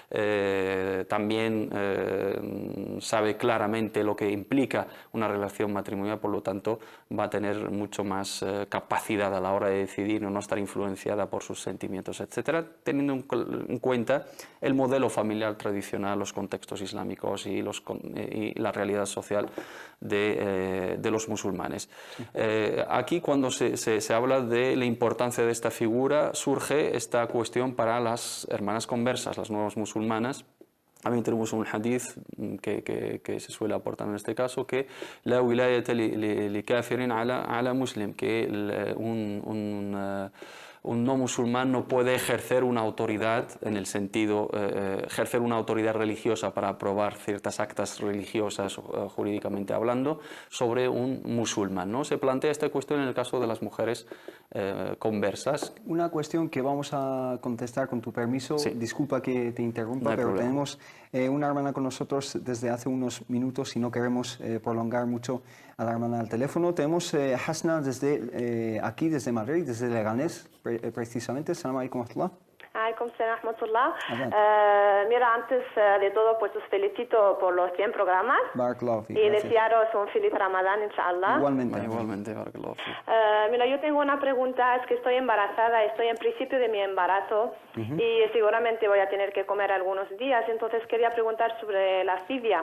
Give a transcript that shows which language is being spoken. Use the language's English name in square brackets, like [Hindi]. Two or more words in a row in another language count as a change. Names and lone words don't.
[Spanish] también sabe claramente lo que implica una relación matrimonial, por lo tanto va a tener mucho más capacidad a la hora de decidir, no estar influenciada por sus sentimientos, etcétera, teniendo en cuenta el modelo familiar tradicional, los contextos islámicos y la realidad social de los musulmanes. Aquí, cuando se habla de la importancia de esta figura, surge esta cuestión para las hermanas conversas, las nuevas musulmanas. También tenemos un hadith que se suele aportar en este caso, que [Arabic] لا ولاية لكافر على مسلم, [Spanish] que un no musulmán no puede ejercer una autoridad, en el sentido, ejercer una autoridad religiosa para aprobar ciertas actas religiosas, jurídicamente hablando, sobre un musulmán, ¿no? Se plantea esta cuestión en el caso de las mujeres conversas. Una cuestión que vamos a contestar con tu permiso. Sí. Disculpa que te interrumpa, no pero problema. Tenemos una hermana con nosotros desde hace unos minutos y no queremos prolongar mucho a la hermana al teléfono. Tenemos Hasna desde aquí, desde Madrid, desde Leganés, precisamente. [Arabic] السلام عليكم ورحمة الله. عليكم السلام ورحمة الله. [Spanish] Mira, antes de todo, pues os felicito por los 100 programas. [Arabic] بارك الله في. [Spanish] Y desearos un feliz Ramadán, inshallah. Igualmente, [Arabic] بارك الله في. [Spanish] Mira, yo tengo una pregunta, es que estoy embarazada, estoy en principio de mi embarazo y seguramente voy a tener que comer algunos días, entonces quería preguntar sobre la fidia.